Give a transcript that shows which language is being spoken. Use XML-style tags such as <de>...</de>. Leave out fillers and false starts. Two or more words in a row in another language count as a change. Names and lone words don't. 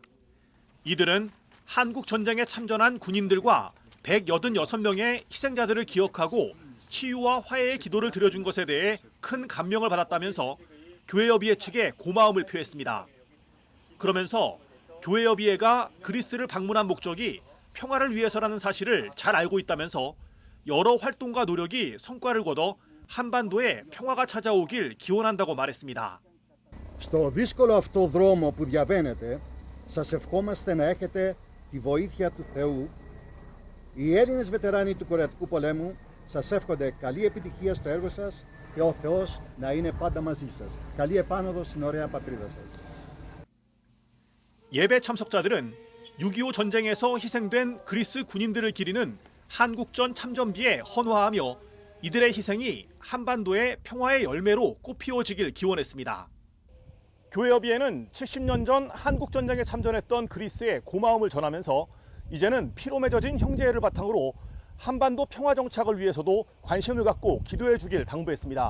<ko>이들은 한국 전쟁에 참전한 군인들과 186명의 희생자들을 기억하고 치유와 화해의 기도를 드려준 것에 대해 큰 감명을 받았다면서 교회협의회 측에 고마움을 표했습니다. 그러면서 교회협의회가 그리스를 방문한 목적이 평화를 위해서라는 사실을 잘 알고 있다면서 여러 활동과 노력이 성과를 거둬 한반도에 평화가 찾아오길 기원한다고 말했습니다.</ko> <el>Στο δύσκολο αυτό δρόμο που διαβαίνετε, σας ευχόμαστε να έχετε τη βοήθεια του Θεού. Οι Έλληνες βετεράνοι του Κορεατικού πολέμου σας εύχονται καλή επιτυχία στο έργο σας και ο Θεός να είναι πάντα μαζί σας. Καλή επάνωδο στην ωραία πατρίδα σας.</el> <ko>예배 참석자들은 6.25 전쟁에서 희생된 그리스 군인들을 기리는 한국전 참전비에 헌화하며 이들의 희생이 한반도의 평화의 열매로 꽃피워지길 기원했습니다. 교회협의회는 70년 전 한국전쟁에 참전했던 그리스에 고마움을 전하면서 이제는 피로 맺어진 형제애를 바탕으로 한반도 평화 정착을 위해서도 관심을 갖고 기도해 주길 당부했습니다.</ko>